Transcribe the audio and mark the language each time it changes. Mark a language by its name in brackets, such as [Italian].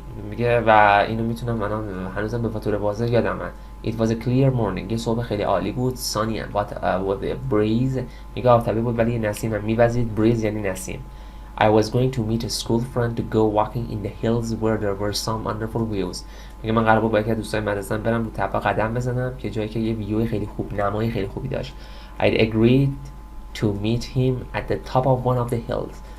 [Persian] میگه و اینو میتونم من هنوزم به طور واضح یادمه. [English] It was a clear morning. [Persian] یه صبح خیلی عالی بود. [English] Sunny and but with a breeze. [Persian] میگه آفتابی بود ولی نسیم هم میوزید. Breeze یعنی نسیم. [English] I was going to meet a school friend to go walking in the hills where there were some wonderful views. [Persian] میگه من قرار بود با یکی از دوستای مدرسه‌ام برم رو تپه قدم بزنم که جایی که یه ویو خیلی خوب نمایی خیلی خوبی داشت. [English] I'd agreed to meet him at the top of one of the hills.